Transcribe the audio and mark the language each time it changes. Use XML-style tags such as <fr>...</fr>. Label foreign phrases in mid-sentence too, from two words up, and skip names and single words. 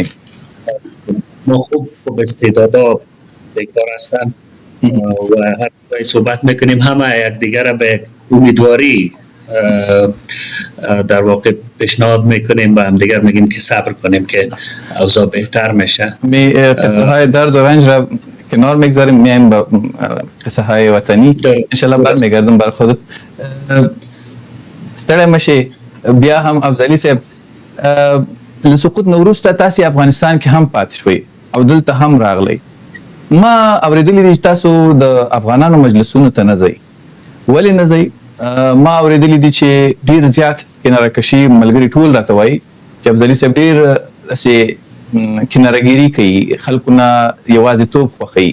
<fa>ما خوب استعدادا بیکار هستن و هر جای صحبت میکنیم همه یکدیگر را به امیدواری در واقع پیشنهاد میکنیم و هم دیگر میگیم که صبر کنیم که اوضاع بهتر میشه. می قصه های درد و رنج را کنار میگذاریم، میایم به قصه های وطنی. انشالله برمیگردم بر خودت.</fa> <ps>ستړی مشي. بیا هم افضلي صاحب، له سقوط نه وروسته تاسې افغانستان کې هم پاتې شوئ او دلته هم راغلی. ما اورېدلي دي چې تاسو د افغانانو مجلسونو ته نه ځئ. ولې نه ځئ؟ ما اورېدلي دي چې ډېر زیات کناره کشي ملګري ټول راته وایي چې افضلي صاحب ډېر داسې کنارهګیري کوي، خلکو نه یوازیتوب خوښوي.</ps>